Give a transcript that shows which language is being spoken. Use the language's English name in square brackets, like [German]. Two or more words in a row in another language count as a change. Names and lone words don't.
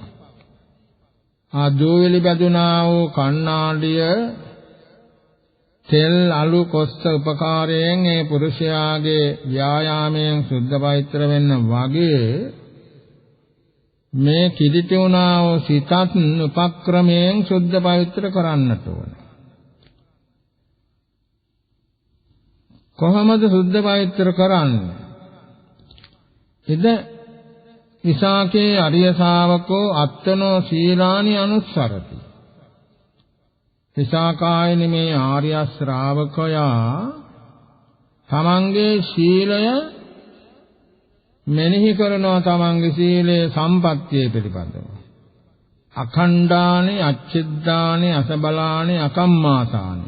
[Sinhala] ආ දූවිලි බැඳුනා වූ කන්නඩිය තෙල් අලු කොස්ස උපකාරයෙන් ඒ පුරුෂයාගේ ව්‍යායාමයෙන් සුද්ධ පවිත්‍ර වෙන්න වගේ මේ කිලිටි වුණා වූ සිතත් උපක්‍රමයෙන් සුද්ධ පවිත්‍ර කරන්නට ඕන. කොහොමද සුද්ධ පවිත්‍ර කරන්නේ? [Pali] ඉද විසාකේ අරිය ශාවකෝ අත්තනෝ සීලානි අනුස්සරති. [Sinhala] විසාකායනි මේ ආර්ය ශ්‍රාවකයා තමන්ගේ සීලය මෙනෙහි කරනවා, තමන්ගේ සීලේ සම්පත්තිය පිළිබඳව. [Pali] අඛණ්ඩානි අච්චිද්දානි අසබලානි අකම්මාසානි.